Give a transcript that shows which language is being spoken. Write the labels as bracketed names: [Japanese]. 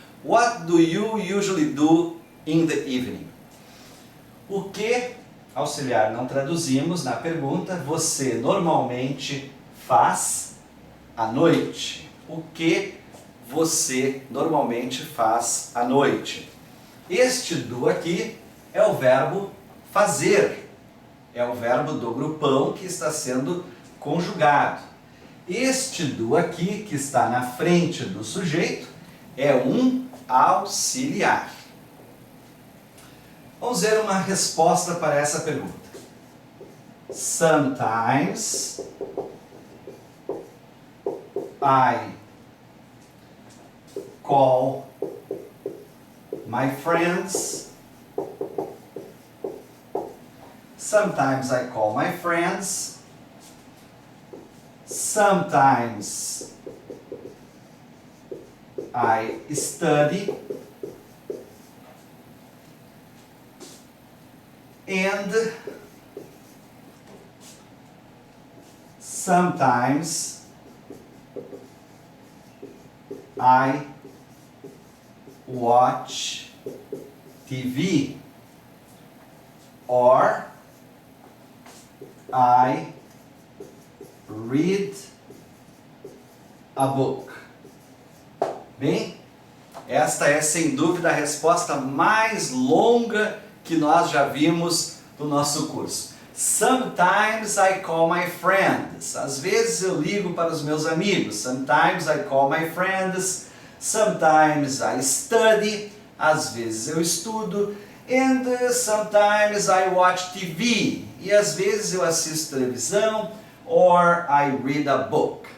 [English] What do you usually do in the evening? [Portuguese] O que, auxiliar não traduzimos na pergunta, você normalmente faz à noite? O que você normalmente faz à noite? Este do aqui é o verbo fazer. É o verbo do grupão que está sendo conjugado. Este do aqui, que está na frente do sujeito, é um auxiliar. Vamos ver uma resposta para essa pergunta. [English] Sometimes I call my friends. Sometimes I call my friends. Sometimes I study. And sometimes I watch TV, or I read a book. [Portuguese] Bem, esta é sem dúvida a resposta mais longa que nós já vimos no nosso curso. [English] Sometimes I call my friends. [Portuguese] Às vezes eu ligo para os meus amigos. [English] Sometimes I call my friends. Sometimes I study. [Portuguese] Às vezes eu estudo. [English] And sometimes I watch TV. [Portuguese] E às vezes eu assisto televisão. [English] Or I read a book.